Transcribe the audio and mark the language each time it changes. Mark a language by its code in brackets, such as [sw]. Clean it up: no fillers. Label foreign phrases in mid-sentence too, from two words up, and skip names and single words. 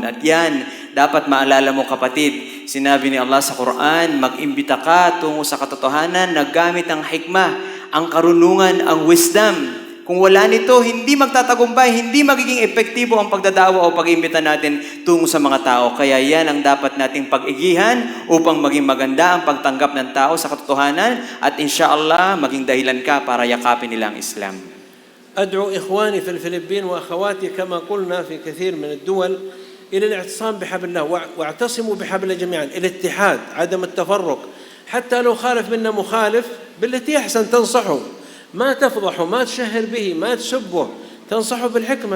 [tl] At yan, dapat maalala mo kapatid, sinabi ni Allah sa Quran, mag-imbita ka tungo sa katotohanan na gamit ang hikmah, ang karunungan, ang wisdom. Kung wala nito, hindi magtatagumpay, hindi magiging epektibo ang pagdadawa o pag-imbita natin tungo sa mga tao. Kaya yan ang dapat nating pag-igihan upang maging maganda ang pagtanggap ng tao sa katotohanan at [ar] إن شاء الله [tl] maging dahilan ka para yakapin nila ang Islam. [ar] أدعو إخواني في الفلبين وأخواتي كما قلنا في كثير من الدول إلى الاعتصام بحبل الله، واعتصموا بحبل الله جميعا، الاتحاد، عدم التفرق. حتى لو خالف منا مخالف بالتي أحسن تنصحه، ما تفضحه، ما تشهر به، ما تسبه، تنصحه بالحكمة.